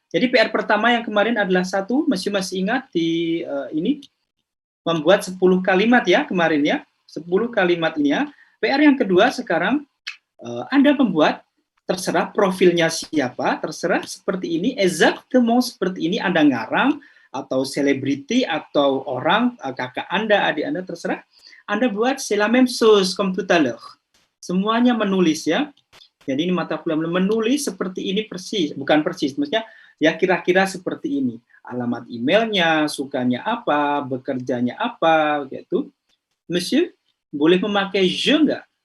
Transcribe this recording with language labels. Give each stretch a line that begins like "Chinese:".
Indonesian: Jadi PR pertama yang kemarin adalah satu, masih ingat di ini membuat 10 kalimat ya kemarin ya, 10 kalimat ini ya. PR yang kedua sekarang Anda membuat, terserah profilnya siapa, terserah seperti ini,
French: exactement
Indonesian: seperti ini, Anda ngarang atau selebriti atau orang kakak Anda, adik Anda, terserah. Anda buat
French: c'est la même chose comme tout à l'heure.
Indonesian: Semuanya menulis ya. Jadi ini mata kuliah menulis seperti ini persis, bukan persis, maksudnya ya kira-kira seperti ini. Alamat emailnya, sukanya apa, bekerjanya apa, gitu. Monsieur, boleh memakai je nggak?